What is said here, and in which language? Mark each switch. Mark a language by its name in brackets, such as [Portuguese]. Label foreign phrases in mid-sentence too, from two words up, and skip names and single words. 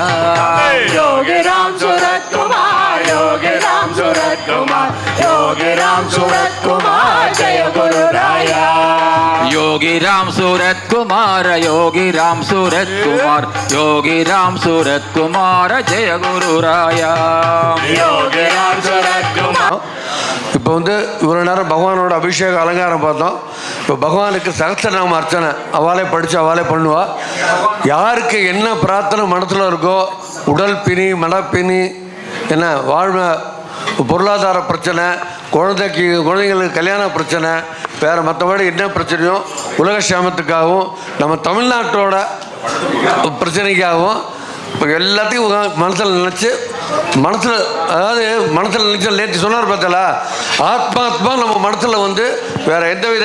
[Hindi] योगी राम सूरत कुमार योगी राम सूरत कुमार योगी राम सूरत कुमार जय गुरु राया योगी राम सूरत कुमार योगी राम सूरत कुमार योगी राम सूरत कुमार जय गुरु राया योगी राम सूरत कुमार [Tamil] இப்போ இவ்வளோ நேரம் பகவானோட அபிஷேக அலங்காரம் பார்த்தோம். இப்போ பகவானுக்கு சகஸ்ரநாம அர்ச்சனை அவளே படித்து அவளே பண்ணுவா. யாருக்கு என்ன பிரார்த்தனை மனத்தில் இருக்கோ, உடல் பிணி மனப்பிணி என்ன வாழ்வு பொருளாதார பிரச்சனை, குழந்தைங்களுக்கு கல்யாண பிரச்சனை, வேறு மற்றபடி என்ன பிரச்சனையோ உலக சேமத்துக்காகவும் நம்ம தமிழ்நாட்டோட பிரச்சனைக்காகவும் இப்போ எல்லாத்தையும் மனசில் நினச்சி மனசில் நினைச்சு நேற்று சொன்னார் பார்த்தல ஆத்மாத்மா நம்ம மனசில் வேற எந்த வித